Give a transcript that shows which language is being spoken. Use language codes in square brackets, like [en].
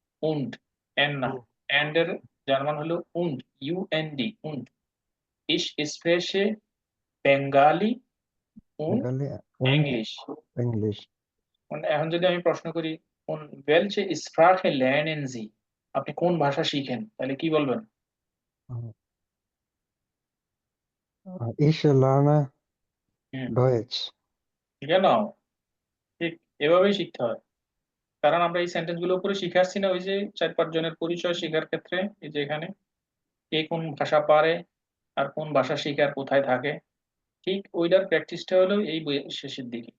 [bn] und, N না, and এর German হলো und, und, und। [de] ich spreche বেঙ্গালি und [bn] Bengali und [en] English। [bn] English. মানে এখন যদি আমি প্রশ্ন করি কোন [de] welche Sprache lernen Sie? [bn] আপনি কোন ভাষা শিখেন, তাহলে কি বলবেন? [de] Ich lerne হুম, Deutsch। [bn] genau, ঠিক এভাবেই শিখতে হয়। কারণ আমরা এই সেন্টেন্স গুলো উপরে শিখে আসছি না, ওই যে 4-5 জনের পরিচয় শেখার ক্ষেত্রে, এই যে এখানে কে কোন ভাষা পারে আর কোন ভাষা শিখার কোথায় থাকে, ঠিক ওইটার প্র্যাকটিসটা হলো এই বইয়ের শেষের দিকে।